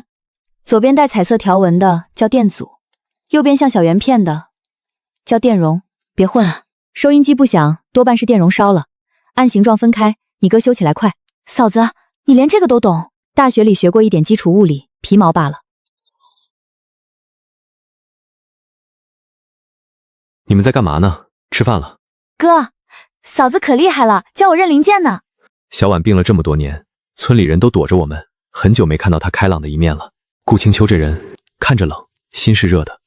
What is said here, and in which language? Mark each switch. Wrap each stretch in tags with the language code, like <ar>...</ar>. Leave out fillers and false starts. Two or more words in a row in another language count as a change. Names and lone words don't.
<zh>左邊帶彩色條紋的叫電阻，右邊像小圓片的叫電容。別混了，收音機不響，多半是電容燒了。按形狀分開，你哥修起來快。嫂子，你連這個都懂？大學裡學過一點基礎物理，皮毛罷了。你們在幹嘛呢？吃飯了。哥，嫂子可厲害了，教我認零件呢。小婉病了這麼多年，村裡人都躲着我們，很久沒看到她開朗的一面了。顧青秋這人看着冷，心是熱的。</zh>